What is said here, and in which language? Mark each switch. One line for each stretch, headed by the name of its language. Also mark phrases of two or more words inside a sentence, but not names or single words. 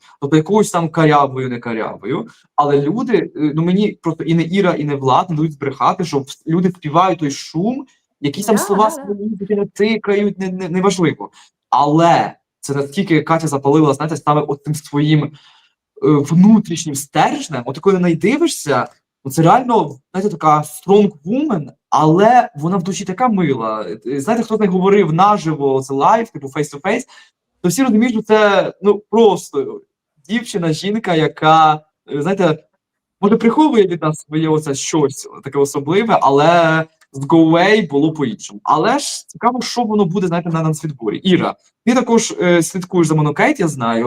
Ukrainian: Тобто якоюсь там карявою, не карявою. Але люди, ну мені просто і не Іра, і не Влад не дають збрехати, що люди співають той шум, якісь там Да, слова да, свої не тикають, неважливо. Але це наскільки Катя запалила, знаєте, саме от тим своїм внутрішнім стержнем, от коли на неї дивишся, ну це реально, знаєте, така
English: strong woman,
Ukrainian: але вона в душі така мила. Знаєте, хто з нею говорив наживо, це лайв, типу
English: face-to-face,
Ukrainian: то всі розуміють, що це просто дівчина, жінка, яка, знаєте, може приховує від нас своє оце щось таке особливе, але з Go Away було по-іншому. Але ж цікаво, що воно буде, знаєте, на нацвідборі. Іра, ти також слідкуєш за Монокейт, я знаю.